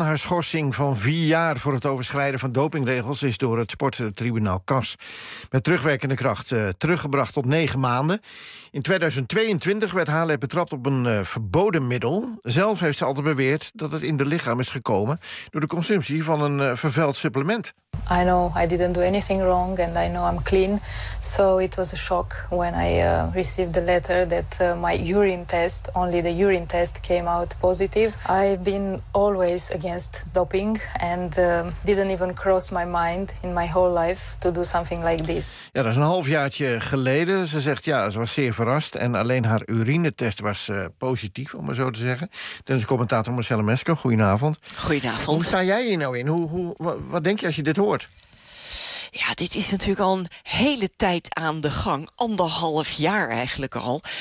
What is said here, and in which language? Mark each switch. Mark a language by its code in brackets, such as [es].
[nl] Haar schorsing van 4 jaar voor het overschrijden van dopingregels is door het sporttribunaal CAS met terugwerkende kracht teruggebracht tot 9 maanden. In 2022 werd Halep betrapt op een verboden middel. Zelf heeft ze altijd beweerd dat het in de lichaam is gekomen door de consumptie van een vervuild supplement. [en] I know I didn't do anything wrong and I know I'm clean. So it was a shock when I received the letter that my urine test, only the urine test, test came out positive. I've been always against doping and didn't even cross my mind in my whole life to do something like this. [nl] Ja, dat is een halfjaartje geleden. Ze zegt ja, ze was zeer verrast en alleen haar urinetest was positief, om maar zo te zeggen. Dus commentator Marcelle Mesker, goedenavond. Goedenavond. Hoe sta jij hier nou in? Wat denk je als je dit hoort? Ja, dit is natuurlijk al een hele tijd aan de gang. Anderhalf jaar eigenlijk al.